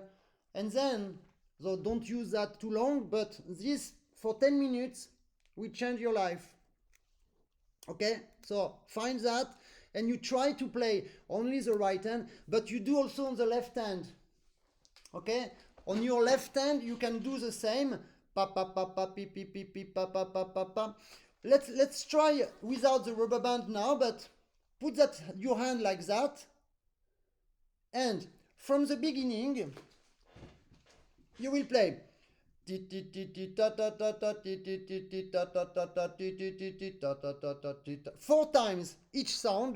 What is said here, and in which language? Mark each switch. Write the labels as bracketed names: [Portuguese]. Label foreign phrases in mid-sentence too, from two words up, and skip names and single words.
[English] And then, so don't use that too long, but this for 10 minutes will change your life. Okay, so find that and you try to play only the right hand, but you do also on the left hand. Okay, on your left hand you can do the same. pa pa pa pa pi pi pi pi pa pa pa pa pa. Let's try without the rubber band now, but put that your hand like that, and from the beginning you will play 4 times each sound.